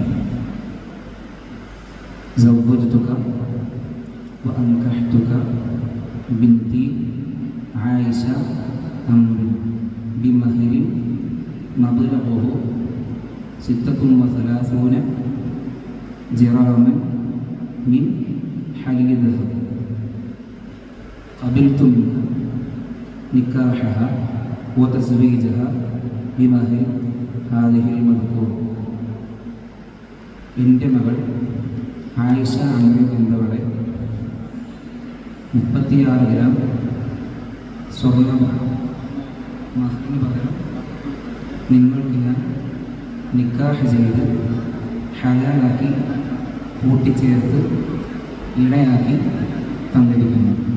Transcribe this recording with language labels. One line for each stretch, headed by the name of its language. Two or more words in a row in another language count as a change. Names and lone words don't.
Arabic: زوجتك وأنكحتك بنتي عائشة أمر بمهر مبلغه 36 جراما من حلي الذهب. قبلت منك نكاحها وتزويجها بمهر هذه المذكور.
Malayalam: എൻ്റെ മകൾ ആയിഷ അമ്മ എന്നവളെ 36 ഗ്രാം സ്വർണം മഹറിന് പകരം നിങ്ങൾക്ക് ഞാൻ നിക്കാഹ് ചെയ്ത് ഹലാലാക്കി കൂട്ടിച്ചേർത്ത് ഇണയാക്കി തന്നിരിക്കുന്നു.